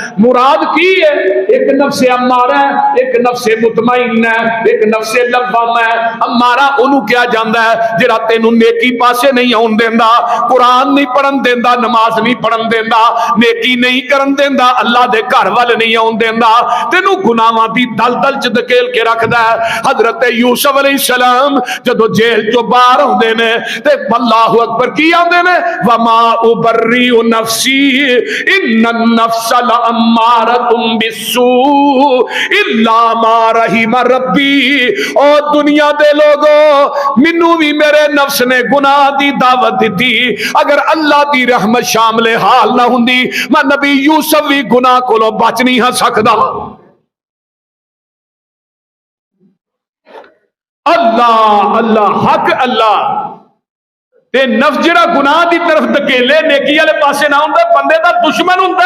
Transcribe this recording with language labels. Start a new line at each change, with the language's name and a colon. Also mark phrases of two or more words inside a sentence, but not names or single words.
Punjabi: مراد کی ہے؟ ایک نفس امارہ ہے، ایک نفس مطمئن ہے، ایک نفس لوام ہے۔ امارہ انہوں کیا جاندا ہے جڑا تینوں نیکی پاسے نہیں آن دیندا، قرآن نہیں پڑھن دیندا، نماز نہیں پڑھن دیندا، نیکی نہیں کرن دیندا، اللہ دے گھر وال نہیں آؤن دیندا، تینوں گناہاں دی دلدل چ دھکیل کے رکھدا ہے. حضرت یوسف علیہ السلام جدوں جیل چوں باہر آؤندے نے تے
Arabic: الله أكبر
Punjabi: کی آؤندے نے,
Arabic: وما أبرئ نفسي إن النفس لأمارة بالسوء إلا ما رحم ربي.
Punjabi: او دنیا دے لوگو، مینوں وی میرے نفس نے گناہ دی دعوت دتی، اگر اللہ دی رحمت شامل حال نہ ہوندی میں نبی یوسف وی گناہ کولوں بچ نہیں ہا سکدا. اللہ اللہ حق اللہ تے نفس جیہڑا گناہ دی طرف دھکیلے نیکی والے پاسے نہ ہوندا، بندے دا دشمن ہوندا.